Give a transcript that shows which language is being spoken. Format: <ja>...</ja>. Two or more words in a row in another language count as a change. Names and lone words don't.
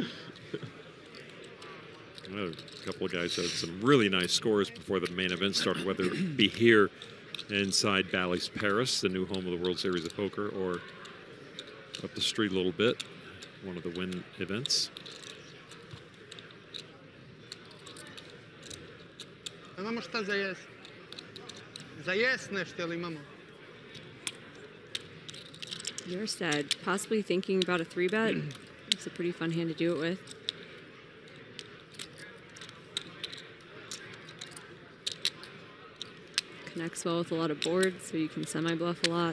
<en>A couple of guys had some really nice scores before the main event started, whether it be here inside Bally's Paris, the new home of the World Series of Poker, or up the street a little bit, one of the Win events.</en> <hr>Mamo šta za jest? Za jest nešto ili mamo?</hr> <en>You're sad. Possibly thinking about a 3-bet. It's a pretty fun hand to do it with. Connects well with a lot of boards, so you can semi-bluff a lot.</en>